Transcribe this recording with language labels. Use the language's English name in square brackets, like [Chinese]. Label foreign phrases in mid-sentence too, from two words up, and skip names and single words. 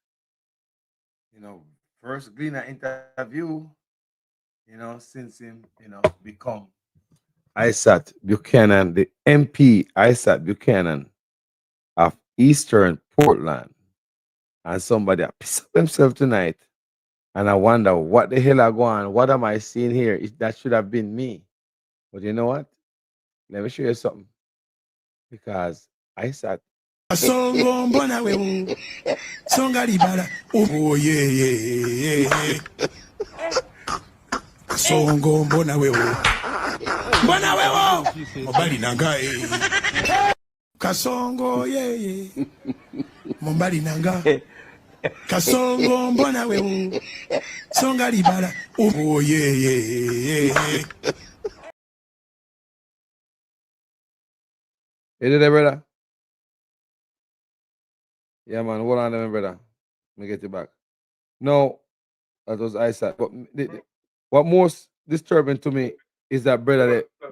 [English] First Gleaner interview, since him, become Isat Buchanan, the MP Isat Buchanan of Eastern Portland. And somebody pissed up himself tonight. And I wonder what the hell I go on. What am I seeing here? That should have been me. But you know what? Let me show you something. Because Isat. [Lingala] Songo mbona wewe songa libala oh yeah Songo mbona wewe mobali nanga Kasongo yeah mobali nanga Kasongo mbona wewe songa libala oh yeah [English] Is it there, brother? Yeah, man. Hold on a minute, brother. Let me get you back. No, that was Isaac. But what most disturbing to me is that, brother,